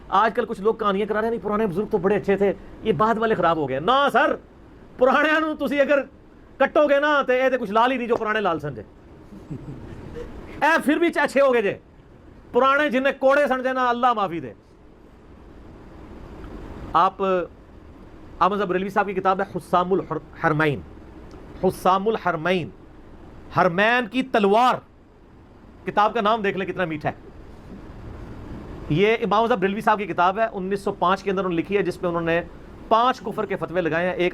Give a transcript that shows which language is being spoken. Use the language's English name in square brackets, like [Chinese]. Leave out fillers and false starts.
[Urdu] آج کل کچھ لوگ کہانیاں کرا رہے ہیں نہیں پرانے بزرگ تو بڑے اچھے تھے, یہ بعد والے خراب ہو گئے. [Punjabi] نہ سر, پرانے نو تسی اگر کٹو گے نا تے اے تے کچھ لال ہی نہیں جو پرانے لال سن جے, اے پھر بھی اچھے ہو گئے جے. پرانے جنہیں کوڑے سن جے نا اللہ معافی دے. [Urdu] آپ احمد بریلوی صاحب کی کتاب ہے حسام الحرمین, حسام الحرمین, حرمین کی تلوار, کتاب کا نام دیکھ لیں کتنا میٹھا ہے. یہ امام اعظم بریلوی صاحب کی کتاب ہے, 1905 کے اندر انہوں نے لکھی ہے, جس پہ انہوں نے 5 کفر کے فتوے لگائے ہیں.